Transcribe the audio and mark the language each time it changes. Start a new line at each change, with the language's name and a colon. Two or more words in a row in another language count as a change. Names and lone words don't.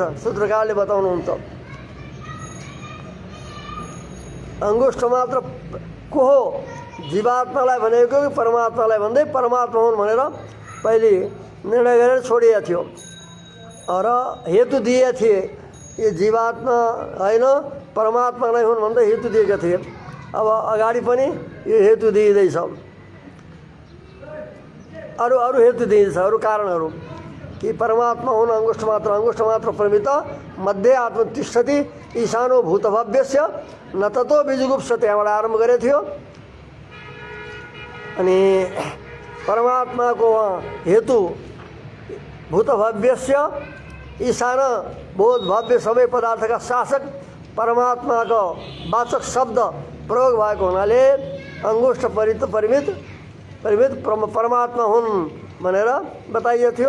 Nepali: सूत्रकारले बताउनुहुन्छ अङ्गुष्ठ मात्र को हो, जीवात्मालाई भनेको कि परमात्मालाई भन्दै परमात्मा हुन् भनेर पहिले निर्णय गरेर छोडिएको थियो र हेतु दिए थिए, यो जीवात्मा होइन परमात्मा नै हुन् भन्दै हेतु दिएका थिए। अब अगाडि पनि यो हेतु दिइँदैछ, अरू हेतु दिइँदैछ, अरू कारणहरू कि परमात्मा हुन्
Sanskrit: अङ्गुष्ठ मात्र प्रमित मध्ये आत्म तिष्ठति ईशानो भूतभव्यस्य न ततो बीजगुप्सते,
Nepali: त्यहाँबाट आरम्भ गरेको थियो। अनि परमात्माको हेतु
Sanskrit: भूतभव्यस्य ईशान
Nepali: बोध भव्य सबै पदार्थका शासक परमात्माको वाचक शब्द प्रयोग भएको हुनाले अङ्गुष्ठ परिमित परमात्मा हुन् भनेर बताइएको थियो।